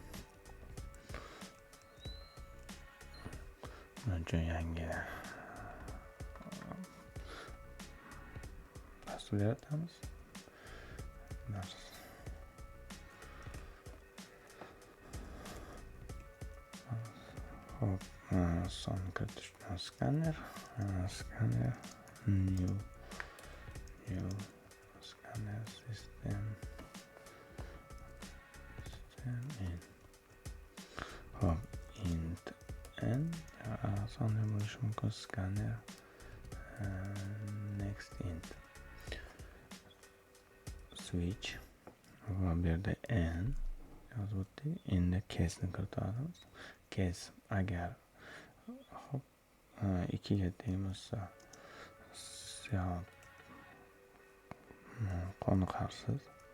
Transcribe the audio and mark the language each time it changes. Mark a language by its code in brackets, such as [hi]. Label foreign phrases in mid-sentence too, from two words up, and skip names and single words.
[uz] Buning uchun yangi dastur yaratamiz. Hop, son kiritish uchun skanner, [en] new scanner system in. [uz] Hop, int n sonli bo'lishi mumkin. [en] Scanner next int switch [uz] va bu yerda n yozib o'tdik. Endi case'ni kiritamiz. Case agar 2 ga teng bo'lsa qoniqarsiz.